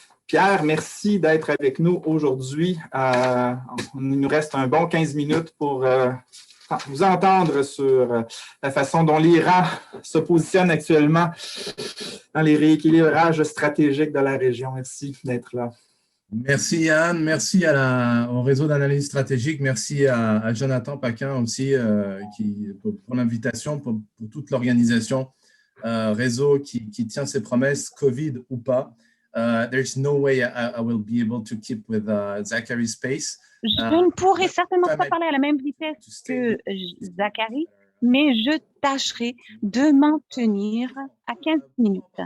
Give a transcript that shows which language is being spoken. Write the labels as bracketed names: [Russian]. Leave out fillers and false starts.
[French] Pierre, merci d'être avec nous aujourd'hui. Il nous reste un bon 15 minutes pour vous entendre sur la façon dont l'Iran se positionne actuellement dans les rééquilibrages stratégiques de la région. Merci d'être là. Merci Yann, merci au réseau d'analyse stratégique, merci à Jonathan Paquin aussi pour l'invitation, pour toute l'organisation, réseau qui tient ses promesses, Covid ou pas. [English] There's no way I will be able to keep with Zachary's pace. [French] Je ne pourrai certainement pas parler à la même vitesse que Zachary, mais je tâcherai de m'en tenir à 15 minutes.